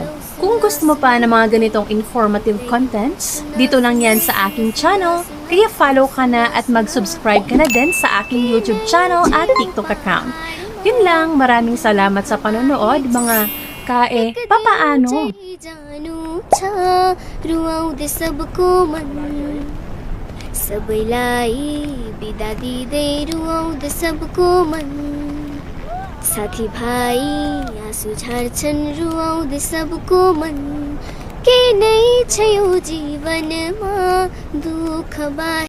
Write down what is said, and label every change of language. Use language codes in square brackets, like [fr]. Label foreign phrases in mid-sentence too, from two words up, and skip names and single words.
[tl] Kung gusto mo pa ng mga ganitong [en] informative contents, [tl] dito lang yan sa aking channel. Kaya follow ka na at mag-subscribe ka na din sa aking YouTube channel at TikTok account. Yun lang, maraming salamat sa panonood mga papaano? [ne] सबैलाई बिदा दिँदै रुवाउँदै सबको मन साथीभाइ आँसु झार्छन् रुवाउँदै सबको मन के नै छ यो जीवनमा दुःख